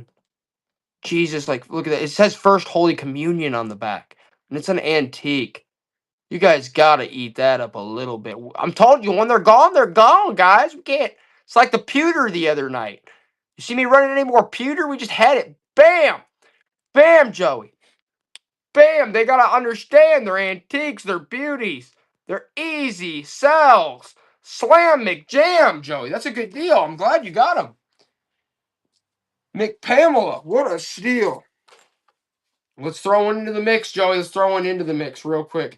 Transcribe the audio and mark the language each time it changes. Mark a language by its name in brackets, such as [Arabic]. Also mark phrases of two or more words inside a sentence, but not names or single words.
[English] Jesus, like, look at that. It says First Holy Communion on the back. And it's an antique. You guys gotta eat that up a little bit. I'm telling you, when they're gone, guys. We can't. It's like the pewter the other night. You see me running any more pewter? We just had it. Bam! Bam, Joey. Bam! They gotta understand they're antiques, they're beauties. They're easy sells. Slam McJam, Joey. That's a good deal. I'm glad you got them. McPamela, what a steal. Let's throw one into the mix, Joey. Let's throw one into the mix real quick.